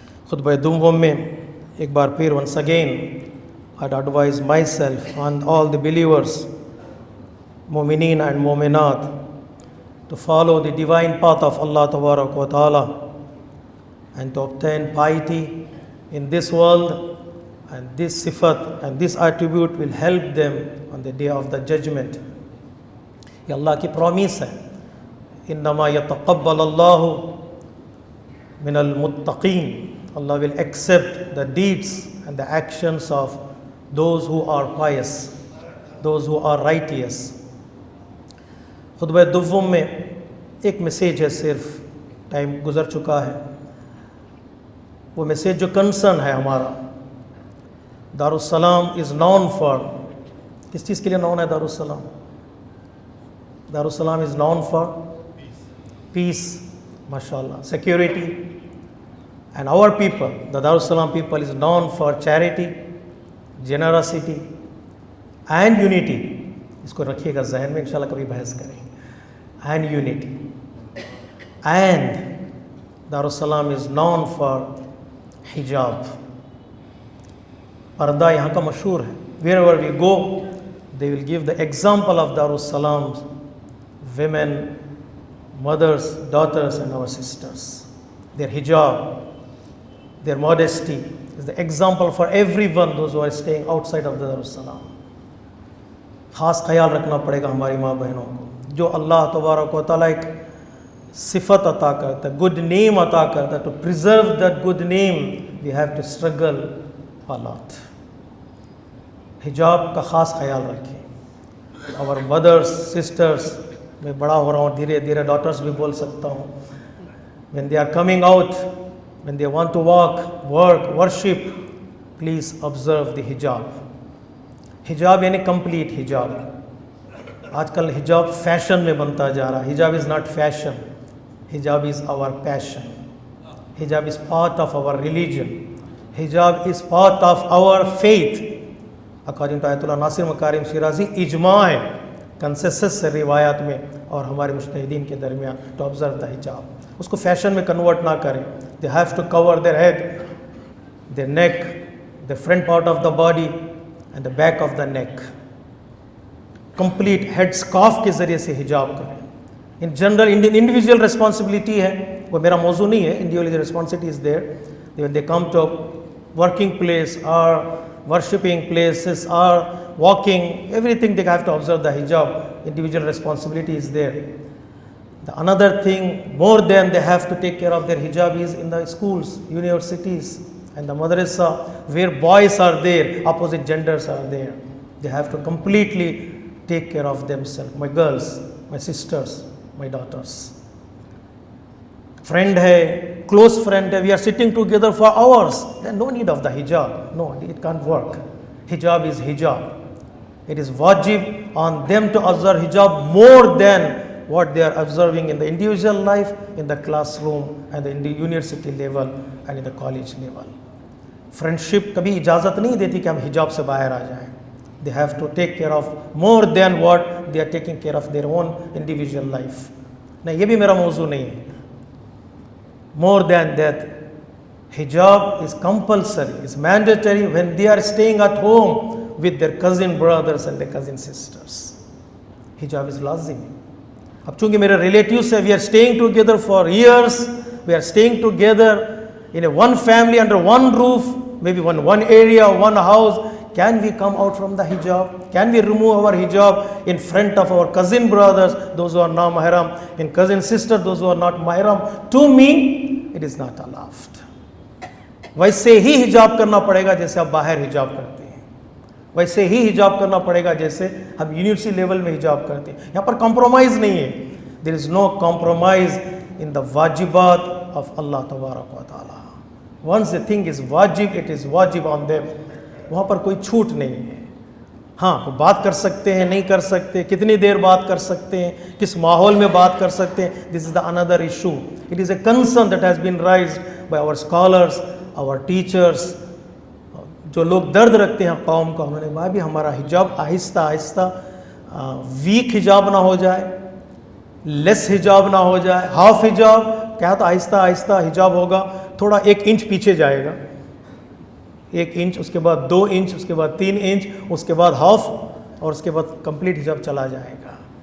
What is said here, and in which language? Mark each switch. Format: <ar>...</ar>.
<ur>خطبہ دوم میں ایک بار پھر</ur> <en>once again I'd advise myself and all the believers, Mu'mineen and Mu'minat, to follow the divine path of Allah Tabarak wa Ta'ala and to obtain piety in this world, and this sifat and this attribute will help them on the day of the judgment.</en> <ur>یہ اللہ کی promise ہے،</ur> <ar>انما یتقبل اللہ من المتقین۔</ar> <en>Allah will accept the deeds and the actions of those who are pious, those who are righteous.</en> <ur>خطبہ دوم میں ایک میسیج ہے، صرف ٹائم گزر چکا ہے۔ وہ میسیج جو کنسرن ہے ہمارا، دارالسلام</ur> <en>is known for,</en> <ur>کس چیز کے لیے نون ہے دارالسلام؟</ur> <en>Darussalam is known for peace, ماشاء اللہ، security, and our people, the Darussalam people is known for charity, generosity and unity.</en> <ur>اس کو رکھیے گا ذہن میں، انشاءاللہ کبھی بحث کریں گے۔</ur> <en>and unity, and Darussalam is known for hijab,</en> <ur>پردہ یہاں کا مشہور ہے۔</ur> <en>Wherever we go they will give the example of Darussalam's women, mothers, daughters and our sisters. Their hijab, their modesty is the example for everyone, those who are staying outside of the Darussalam.</en> <ur>خاص خیال رکھنا پڑے گا ہماری ماں بہنوں کو، جو اللہ تبارک و تعالیٰ ایک صفت عطا کرتا ہے، گڈ نیم عطا کرتا ہے،</ur> <en>to preserve that good name we have to struggle a lot.</en> <ur>حجاب کا خاص خیال رکھیں.</ur> <en>our mothers, sisters,</en> <ur>میں بڑا ہو رہا ہوں دھیرے دھیرے ڈاٹرز بھی بول سکتا ہوں,</ur> <en>when they are coming out, when they want to walk, work, worship, please observe the hijab.</en> <ur>حجاب یعنی کمپلیٹ حجاب. آج کل حجاب فیشن میں بنتا جا رہا ہے.</ur> <en>Hijab is not fashion, hijab is our passion. Hijab is part of our religion. Hijab is part of our faith. According to</en> <ur>آیت اللہ ناصر مکارم شیرازی, اجماع ہے کنسنسس سے روایات میں اور ہمارے مجتہدین کے درمیان</ur> <en>to observe the hijab.</en> <ur>اس کو فیشن میں کنورٹ نہ کریں.</ur> <en>They have to cover their head, their neck, the front part of the body and the back of the neck. Complete head scarf</en> <ur>کے ذریعے سے حجاب کریں.</ur> <en>In general, individual responsibility</en> <ur>ہے, وہ میرا موضوع نہیں ہے.</ur> <en>Individual responsibility is there. When they come to working place or worshipping places or walking, everything they have to observe the hijab. Individual responsibility is there. The another thing, more than they have to take care of their hijab, is in the schools, universities and the madrasa, where boys are there, opposite genders are there. They have to completely take care of themselves. My girls, my sisters, my daughters. Friend hai, close friend hai, we are sitting together for hours, then no need of the hijab. No, it can't work. Hijab is hijab. It is wajib on them to observe hijab more than what they are observing in the individual life, in the classroom and in the university level and in the college level.</en> <ur>Friendship کبھی اجازت نہیں دیتی کہ ہم حجاب سے باہر آ جائیں.</ur> <en>They have to take care of more than what they are taking care of their own individual life.</en> <ur>نہیں, یہ بھی میرا موضوع نہیں ہے.</ur> <en>More than that, hijab is compulsory, is mandatory when they are staying at home with their cousin brothers and their cousin sisters. Hijab is lazim.</en> <ur>اب چونکہ میرے ریلیٹیوز ہیں,</ur> <en>we are staying together for years, we are staying together in a one family under one roof, maybe one area, one house. Can we come out from the hijab? Can we remove our hijab in front of our cousin brothers, those who are not mahram, in cousin sisters, those who are not mahram? To me, it is not allowed.</en> <ur>ویسے ہی حجاب کرنا پڑے گا جیسے آپ باہر حجاب کرتے ہیں, ویسے ہی حجاب کرنا پڑے گا جیسے ہم یونیورسٹی لیول میں حجاب کرتے ہیں. یہاں پر کمپرومائز نہیں ہے.</ur> <en>There is no compromise in the wajibat of Allah Tabarak wa Ta'ala. Once the thing is wajib, it is wajib on them.</en> <ur>وہاں پر کوئی چھوٹ نہیں ہے. ہاں, بات کر سکتے ہیں, نہیں کر سکتے, کتنی دیر بات کر سکتے ہیں, کس ماحول میں بات کر سکتے ہیں.</ur> <en>This is the another issue. It is a concern that has been raised by our scholars, our teachers.</en> <ur>جو لوگ درد رکھتے ہیں قوم کا, انہوں نے کہا بھی ہمارا حجاب آہستہ آہستہ ویک حجاب نہ ہو جائے, لیس حجاب نہ ہو جائے, ہاف حجاب. کیا تو آہستہ آہستہ حجاب ہوگا, تھوڑا 1 انچ پیچھے جائے گا, 1 انچ, اس کے بعد 2 انچ, اس کے بعد 3 انچ, اس کے بعد ہاف, اور اس کے بعد کمپلیٹ حجاب چلا جائے گا.</ur>